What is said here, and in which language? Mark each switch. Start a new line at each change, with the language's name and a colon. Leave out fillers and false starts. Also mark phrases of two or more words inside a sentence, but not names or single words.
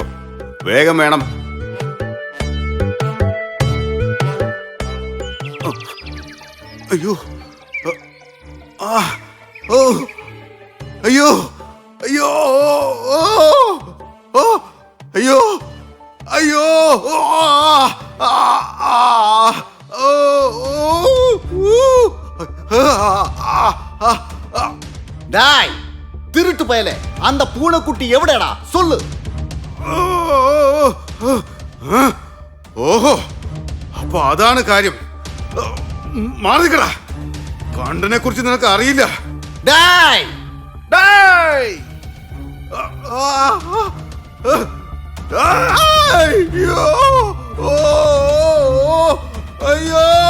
Malayalam: വേഗം വേണം. അയ്യോ, ഓ, അയ്യോ, അയ്യോ, അയ്യോ, അയ്യോ,
Tamil: ഡായ് திருட்டு பயலே, அந்த பூனைக்குட்டி எവിടെടാ? சொல்லு.
Malayalam: ഓഹോ, അപ്പൊ അതാണ് കാര്യം. മാറിക്കടാ, കണ്ടനെ കുറിച്ച് നിനക്ക് അറിയില്ല. ഡായ് ഡേയ്. അയ്യോ, അയ്യോ,